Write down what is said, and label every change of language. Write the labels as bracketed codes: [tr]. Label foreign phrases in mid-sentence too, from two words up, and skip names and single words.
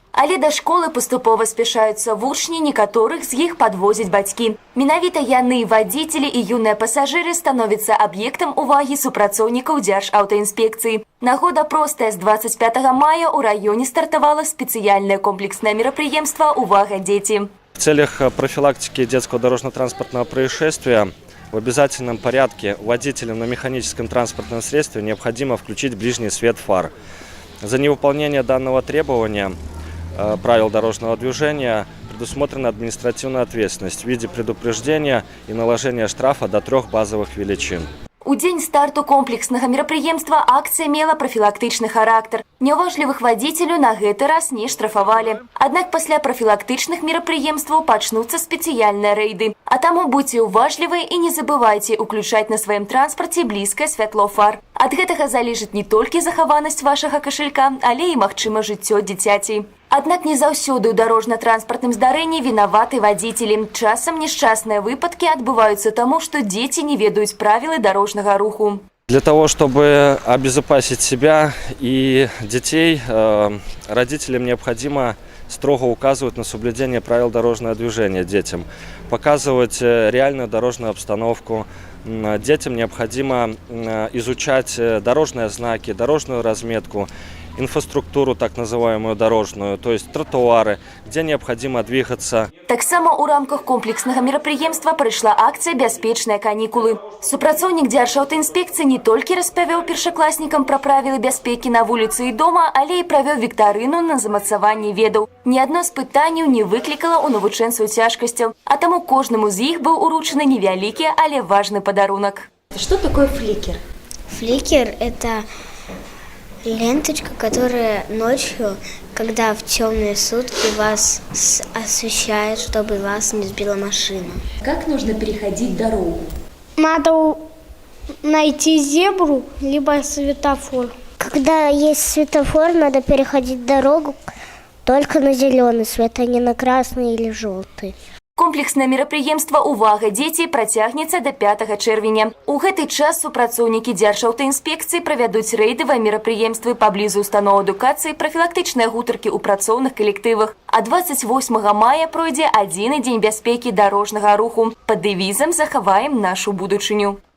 [be] Але да школы паступова спяшаюцца вучні, некаторых з іх падвозяць бацькі. Менавіта яны, вадзіцелі і юныя пасажыры становяцца аб'ектам увагі супрацоўнікаў Дзяржаўтаінспекцыі. Нагода простая. З 25 мая ў раёне стартавала спецыяльнае комплекснае мерапрыемства «Увага, дети». [ru] В целях профилактики детского дорожно-транспортного происшествия в обязательном порядке водителям на механическом транспортном средстве необходимо включить ближний свет фар. За невыполнение данного требования правил дорожного движения предусмотрена административная ответственность в виде предупреждения и наложения штрафа до 3 базовых величин. [be] У дзень старту комплекснага мерапрыемства акцыя мела прафілактычны характар. Няўважлівых вадзіцелю на гэты раз не штрафавалі. Аднак пасля прафілактычных мерапрыемстваў пачнуцца спецыяльныя рэйды. А таму будьце уважлівы і не забывайце уключаць на сваім транспарце блізкае святло фар. Ад гэтага залежыць не толькі захаванасць вашага кашалька, але і, магчыма, жыццё дзіцяці. Аднак не заўсёды ў дарожна-транспартным здарэнні вінаваты вадзіцелі. Часам несчастныя выпадкі адбываюцца таму, што дзеці не ведаюць правілы дорожнага руху. [ru] Для того, чтобы обезопасить себя и детей, родителям необходимо строго указывать на соблюдение правил дорожного движения детям, показывать реальную дорожную обстановку. Детям необходимо изучать дорожные знаки, дорожную разметку, инфраструктуру так называемую дорожную, то есть тротуары, где необходимо двигаться. [be] Таксама у рамках комплекснага мерапрыемства прайшла акцыя «Бяспечныя канікулы». Супрацоўнік Дзяржаўтаінспекцыі не толькі распавёў першакласнікам пра правілы бяспекі на вуліцы і дома, але і правёў віктарыну на замацаванне ведаў. Ні адно з пытанняў не выклікала ў навучэнцаў цяжкасцяў, а таму кожнаму з іх быў уручаны невялікі, але важны падарунак. [ru] Что такое фликер? Фликер – это ленточка, которая ночью, когда в темные сутки, вас освещает, чтобы вас не сбила машина. Как нужно переходить дорогу? Надо найти зебру, либо светофор. Когда есть светофор, надо переходить дорогу только на зеленый свет, а не на красный или желтый. [be] Комплекснае мерапрыемства «Увага, дзеці» працягнецца да 5 чэрвеня. У гэты час супрацоўнікі Дзяржаўтаінспекцыі правядуць рэйдавыя мерапрыемствы паблізу устаноў адукацыі, прафілактычныя гутаркі ў працоўных калектывах. А 28 мая пройдзе адзіны дзень бяспекі дарожнага руху пад дэвізам «Захаваем нашу будучыню».